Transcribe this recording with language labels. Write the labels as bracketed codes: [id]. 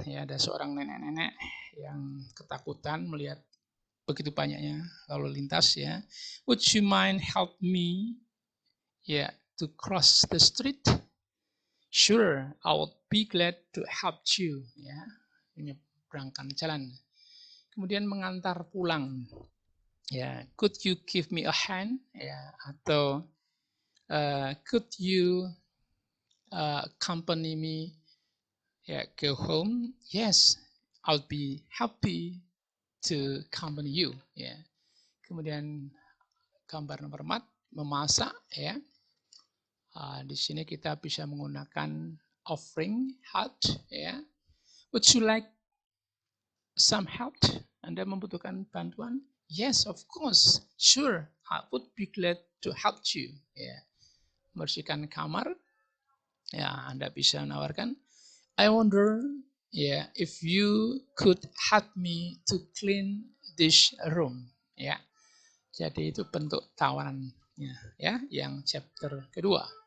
[id] Ya, ada seorang nenek-nenek yang ketakutan melihat begitu banyaknya lalu lintas. [en] Ya, would you mind help me? Ya, to cross the street. Sure, I would be glad to help you. Ya, [id] menyeberangkan jalan. Kemudian mengantar pulang. [en] Ya, could you give me a hand? Ya, atau could you accompany me? Ya, go home? Yes, I'll be happy to accompany you. [id] Ya. Kemudian gambar nomor 4, memasak. Ya. Di sini kita bisa menggunakan offering help. Ya. [en] Would you like some help? [id] Anda membutuhkan bantuan? [en] Yes, of course. Sure, I would be glad to help you. Ya. [id] Membersihkan kamar. Ya, Anda bisa menawarkan. [en] I wonder, yeah, if you could help me to clean this room. [id] Ya. Jadi itu bentuk tawarannya, ya, yang chapter kedua.